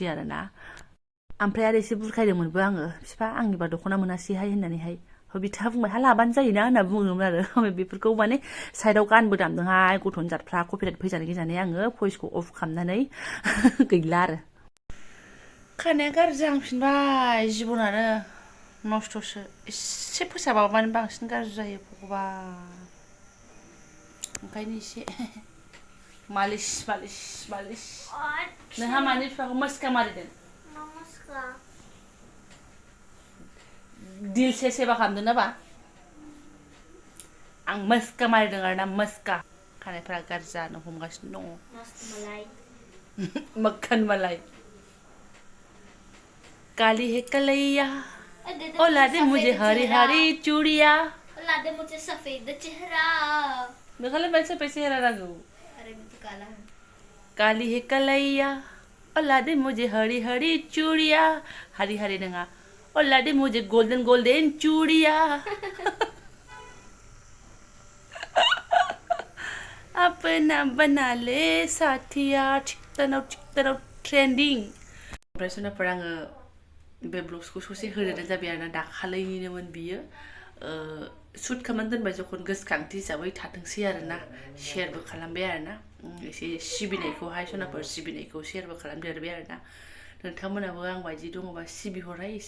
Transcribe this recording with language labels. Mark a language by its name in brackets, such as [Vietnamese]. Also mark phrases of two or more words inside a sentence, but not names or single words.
[Bodo] आरोना ओमफ्राय आरो एसे बुरखायदोंमोनबो आङो बिफा आंनिबा दख'ना मोनासैहाय होननानैहाय बिथाङा बुंबाय हा लाबानो जायोना होनना बुङोमोन आरो ओमफ्राय बेफोरखौ माने साइडआव गानबो दामदोंहाय गथ'नि जातफ्रा कपिराइट फैजानो गिनानै आङो भइसखौ अफ खालामनानै गैला आरो खानाया गाज्रि जाहांफिनबाय जिबनानो नस्थ'सो एसे फोसाबाबानो बांसिन गाज्रि जायो भगबान ओंखायनो एसे Malis. Nोंहा मानि बिफाखौ मस्का मारिदों? दिल सेबा खालामदों ना बा? आं मस्का मारिदों आरोना मस्का. खानायफोरा गाज्रि जानो हमगासिनो दङ. [Hindi] मक्खन मलाई. काली है कलैया ओ लादे मुझे हरी हरी चूड़िया लादे मुझे सफेद चेहरा [Bodo] नोंहालाय मानसि [Hindi] सफेद चेहरा [Bodo] नांगौ [Hindi] अरे मैं तो काला हूँ काली है कलैया ओ लादे मुझे हरी हरी चूड़िया हरी हरी नङा ओ लादे मुझे [English] golden golden [Hindi] चूड़िया अपना बना ले साथिया [Bodo] चिकटनाव ट्रेंडिं ओमफ्राय सोनाफोर आङो बे ब्लग्सखौ ससे होदेरनाय जाबाय आरोना दाखालैनिनोमोन बियो शुट खालामनानै दोनबाय जखन गोसोखांथि हिसाबै थाथोंसै आरोना शेयारबो खालामबाय आरोना एसे सिबिनायखौहाय सोनाफोर सिबिनायखौ शेयारबो खालामदेरबाय आरोना नोंथांमोनाबो आं बायदि दङबा सिबिहरहाय एसे